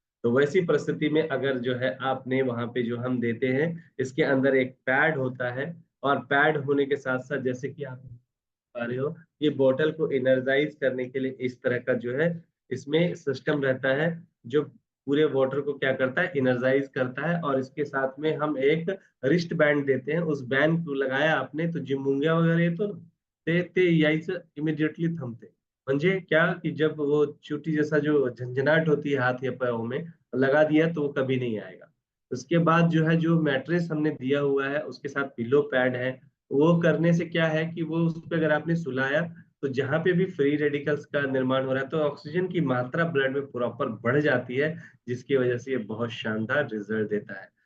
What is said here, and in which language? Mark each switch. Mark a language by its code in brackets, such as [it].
[hi] तो वैसी परिस्थिति में अगर जो है आपने वहाँ पे जो हम देते हैं, इसके अंदर एक पैड होता है और पैड होने के साथ-साथ जैसे कि आप पा रहे हो, ये बॉटल को एनर्जाइज़ करने के लिए इस तरह का जो है इसमें सिस्टम रहता है, जो पूरे वाटर को क्या करता है एनर्जाइज़ करता है और इसके साथ में हम एक रिस्ट बैंड देते हैं। उस बैंड को लगाया आपने तो [mr] जे मुंग्या वगैरह येतो ना, ते यायचं इमिडिएटली थांबते. [hi] म्हणजे क्या कि जब वो चोटी जैसा जो झंझनाहट होती है हाथ या पाँव में, लगा दिया तो वो कभी नहीं आएगा। उसके बाद जो है जो मैट्रेस हमने दिया हुआ है, उसके साथ पिलो पैड है, वो करने से क्या है कि वो उसपे अगर आपने सुलाया, तो जहाँ पे भी फ्री रेडिकल्स का निर्माण हो रहा है, तो ऑक्सीजन की मात्रा ब्लड में प्रॉपर बढ़ जाती है, जिसकी वजह से ये बहुत शानदार रिज़ल्ट देता है।